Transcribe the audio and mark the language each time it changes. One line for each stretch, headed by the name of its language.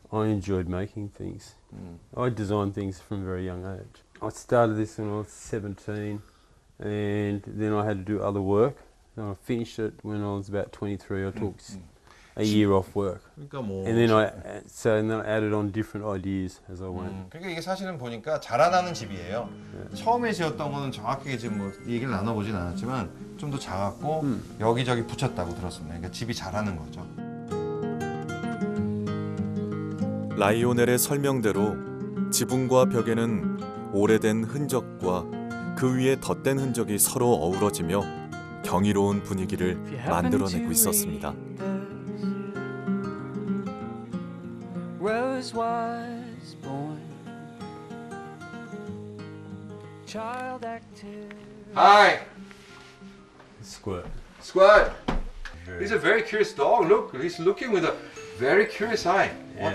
English: I enjoyed making things. I designed things from a very young age. I started this when I was 17, and then I had to do other work. And I finished it when I was about 23. I took a year off work,
Korean: 그러니까 뭐.
English: and then I added on different ideas as I went.
Korean: 그러니까 이게 사실은 보니까 자라나는 집이에요. 처음에 지었던 거는 정확하게 지금 뭐 얘기를 나눠보진 않았지만 좀 더 작았고 여기저기 붙였다고 들었습니다. 그러니까 집이 자라는 거죠. 라이오넬의 설명대로 지붕과 벽에는 오래된 흔적과 그 위에 덧댄 흔적이 서로 어우러지며 경이로운 분위기를 만들어내고 있었습니다.
English: Rose was born, child active. Hi, Squirt. Squad. He's a very curious dog. Look, he's looking with a very curious eye. What